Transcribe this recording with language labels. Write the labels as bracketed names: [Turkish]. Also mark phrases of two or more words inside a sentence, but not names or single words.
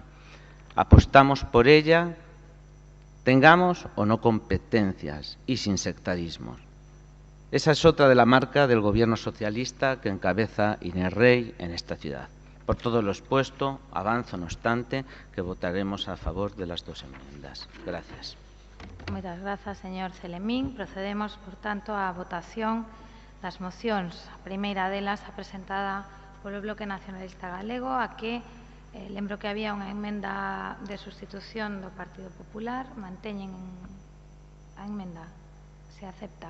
[Spanish] Apostamos por ella, tengamos o no competencias y sin sectarismos. Esa es otra de la marca del gobierno socialista que encabeza Inés Rey en esta ciudad. Por todo lo expuesto, avanzo, no obstante, que votaremos a favor de las dos enmiendas. Gracias. [Galician] Moitas grazas, señor Celemín. Procedemos, por tanto, á votación das mocións. A primeira delas, a presentada polo Bloque Nacionalista Galego, a que lembro que había unha emenda de sustitución do Partido Popular. Manteñen a emenda? Se acepta?